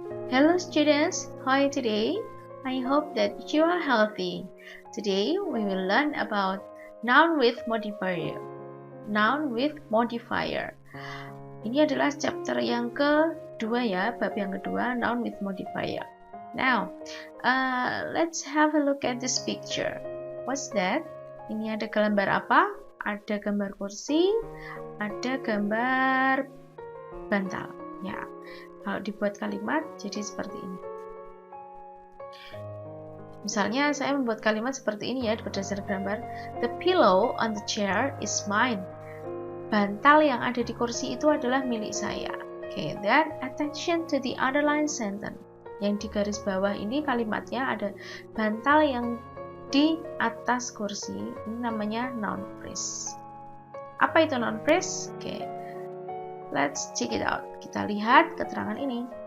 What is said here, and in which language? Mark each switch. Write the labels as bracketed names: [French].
[English] Hello students, how are you today? I hope that you are healthy. Today we will learn about noun with modifier. Noun with modifier. [Indonesian] Ini adalah chapter yang kedua ya, bab yang kedua, noun with modifier. [English] Now, let's have a look at this picture. [Indonesian] What's that? Ini ada gambar apa? Ada gambar kursi, ada gambar bantal. Ya, kalau dibuat kalimat jadi seperti ini. Misalnya saya membuat kalimat seperti ini ya berdasarkan gambar. [English] The pillow on the chair is mine. [Indonesian] Bantal yang ada di kursi itu adalah milik saya. [English] Okay, then attention to the underlined sentence. [Indonesian] Yang di garis bawah ini kalimatnya ada bantal yang di atas kursi. Ini namanya noun phrase. Apa itu noun phrase? Oke, let's check it out. Kita lihat keterangan ini.